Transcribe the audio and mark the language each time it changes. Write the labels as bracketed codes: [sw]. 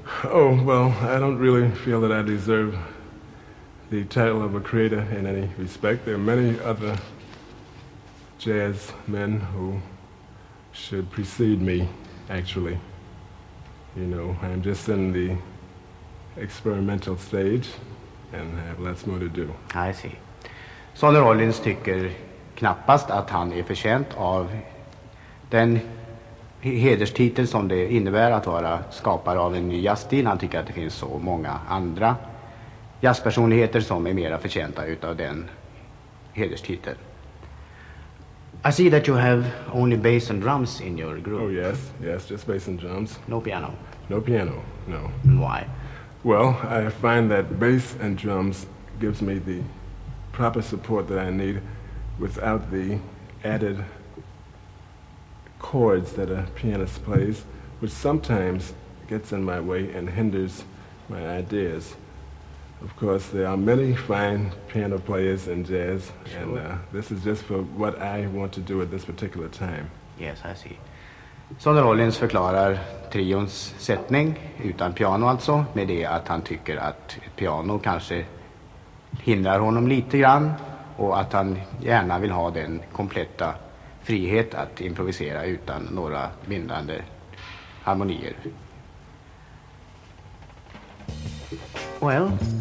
[en] Oh, well, I don't really feel that I deserve the title of a creator in any respect. There are many other jazz men who should precede me, actually. You know, I'm just in the experimental stage and have lots more to do. I see. [sv] Sonny Rollins tycker knappast att han är förtjänt av den hederstitel som det innebär att vara skapare av en ny jazzstil. Han tycker att det finns så många andra jazzpersonligheter som är mera förtjänta utav den hederstiteln. [en] I see that you have only bass and drums in your group. Oh yes, yes, just bass and drums. No piano. No piano, no. Why? Well, I find that bass and drums gives me the proper support that I need without the added chords that a pianist plays, which sometimes gets in my way and hinders my ideas. Of course, there are many fine piano players in jazz, sure. And this is just for what I want to do at this particular time. Yes, I see. [sv] Sonny Rollins förklarar trions sättning, utan piano alltså, med det att han tycker att piano kanske hindrar honom lite grann och att han gärna vill ha den kompletta frihet att improvisera utan några bindande harmonier. [en] Well...